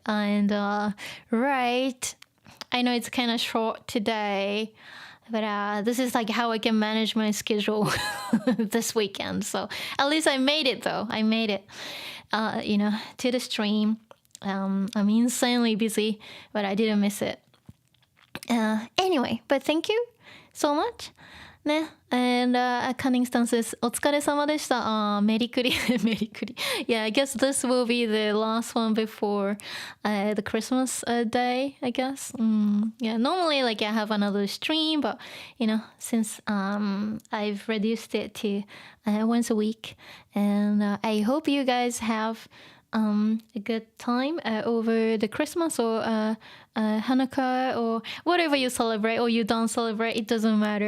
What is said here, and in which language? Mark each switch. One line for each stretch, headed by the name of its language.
English: And right, I know it's kind of short today, but this is like how I can manage my schedule this weekend. So at least I made it though. I made it, to the stream. I'm insanely busy, but I didn't miss it. Anyway, but thank you so much. ね。 And Cunningston says,
Japanese: お疲れ様でした。メリクリ。メリクリ。
English: Yeah, I guess this will be the last one before the Christmas day, I guess. Yeah, normally like I have another stream, but since I've reduced it to once a week, and I hope you guys have a good time over the Christmas or Hanukkah or whatever you celebrate or you don't celebrate. It doesn't matter.